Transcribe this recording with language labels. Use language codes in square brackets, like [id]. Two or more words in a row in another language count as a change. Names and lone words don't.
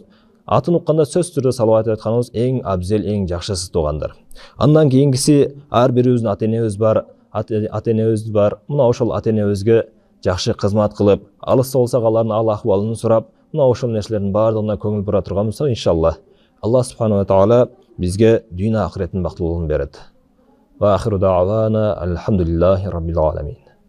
[ky] Атын укканда сөз түрдө салават айтканыбыз эң абзел, эң жакшысы туугандар. Андан кийинкиси ар бирибиздин ата энебиз бар. Ата энебиз бар. Мына ошол ата энебизге жакшы кызмат кылып, алыс болсак алардын ал акыбалын сурап, мына ошол нерселердин баардыгына көңүл бура турган болсок, иншалла [ar] الله سبحانه وتعالى [ky] бизге дүйнө ахиреттин бактылуулугун берет. [ar] وآخر دعوانا الحمد لله رب العالمين.